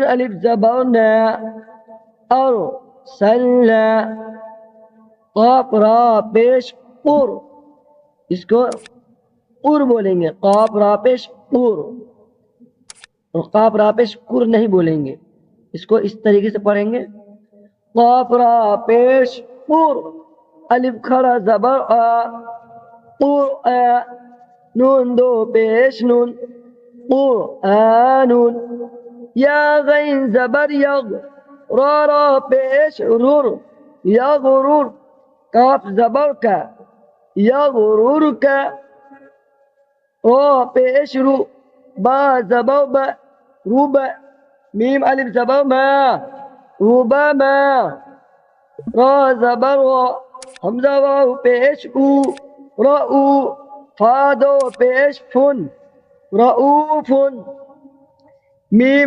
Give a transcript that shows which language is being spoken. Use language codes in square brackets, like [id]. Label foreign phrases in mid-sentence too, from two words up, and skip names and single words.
[ur] الف زبر نا اور سل، قاف را پیش پر، اس کو پر بولیں گے، قاف را پیش پر، اور قاف را پیش کر نہیں بولیں گے، اس کو اس طریقے سے پڑھیں گے۔ قاف را پیش پر، الف کھڑا زبر آ، قرآن، نون دو پیش نون، قرآن، یا غین زبر یغ، را را پیش رر، یغرر، کاف زبر کا، یغرر کا، را پیش رو، با زبر با، ربا، میم الف زبر ما، ربما، را زبر را، حمزہ واو پیش او، رأو، فادو پیش فن، رؤوف، میم